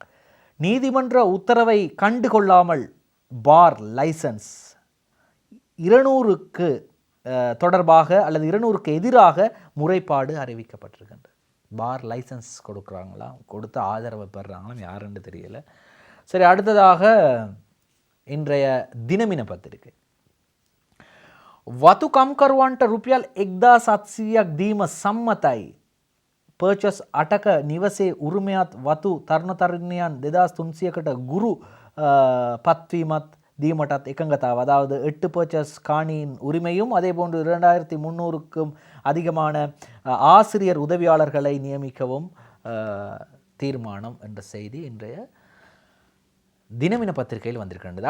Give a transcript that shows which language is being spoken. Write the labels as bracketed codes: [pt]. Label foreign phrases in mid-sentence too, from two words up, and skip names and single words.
[ta] நீதிமன்ற உத்தரவை கண்டுகொள்ளாமல் [en] bar license [ta] 200க்கு தொடர்பாக அல்லது 200க்கு எதிராக முறைப்பாடு அறிவிக்கப்பட்டிருக்கின்றது. [en] bar license [ta] கொடுக்குறாங்களாம், கொடுத்து ஆதரவை பெறுறாங்களாம், யாருன்னு தெரியலை. சரி, அடுத்ததாக இன்றைய தினமின பத்திரிகை. [si] වතු කම්කරුවන්ට රුපියල් 1700ක් දීම සම්මතයි. පර්චස් 8ක නිවසේ උරුමයත් වතු තරුණ තරුණියන් 2300කට குரு பத்வீமத் தீமட்டத் එකඟතාව. [ta] அதாவது 8 பர்ச்சஸ் காணியின் உரிமையும் அதே போன்று 2300க்கும் அதிகமான ஆசிரியர் உதவியாளர்களை நியமிக்கவும் தீர்மானம் என்ற செய்தி இன்றைய தினமின பத்திரிகையில் வந்திருக்கின்றது.